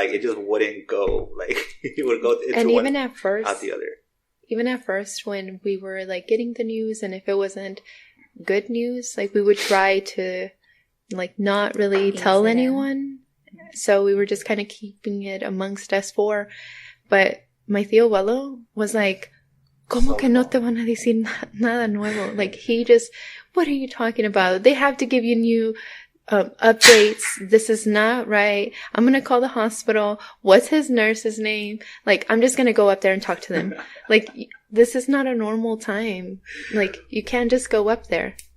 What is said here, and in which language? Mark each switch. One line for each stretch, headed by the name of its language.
English: Like, it just wouldn't go. Like, he would go into and one even at first, out the other. Even at first, when we were like getting the news, and if it wasn't good news, like we would try to like not really tell anyone, so we were just kind of keeping it amongst us 4. But my tío abuelo was like,
Spanish: ¿Cómo que no te van a decir nada nuevo?
English: Like, he just, what are you talking about? They have to give you new updates. This is not right. I'm gonna call the hospital. What's his nurse's name? Like, I'm just gonna go up there and talk to them. Like, this is not a normal time. Like, you can't just go up there.